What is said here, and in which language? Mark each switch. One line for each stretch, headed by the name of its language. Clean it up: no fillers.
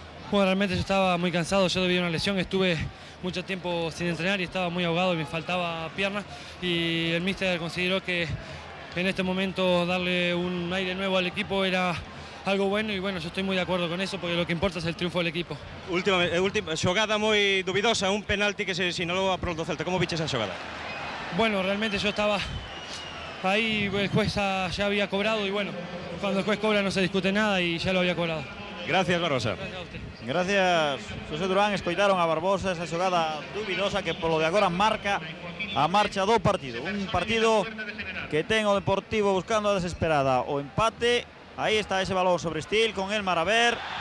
Spanish: Bueno, realmente yo estaba muy cansado, yo debido a una lesión, estuve mucho tiempo sin entrenar y estaba muy ahogado y me faltaba pierna, y el míster consideró que en este momento darle un aire nuevo al equipo era algo bueno, y bueno, yo estoy muy de acuerdo con eso, porque lo que importa es el triunfo del equipo.
Galician: Última xogada moi dubidosa, un penalti que se sinalou a prol do Celta. Como viches esa xogada?
Spanish: Bueno, realmente yo estaba ahí, el juez ya había cobrado, y bueno, cuando el juez cobra no se discute nada y ya lo había cobrado. Gracias, Barbosa. Gracias a usted. Gracias, José Durán.
Galician: Escoitaron a Barbosa, esa xogada dubidosa que polo de agora marca a marcha do partido. Un partido que ten o Deportivo buscando a desesperada o empate. Aí está ese balón sobre Stil con el Maraver.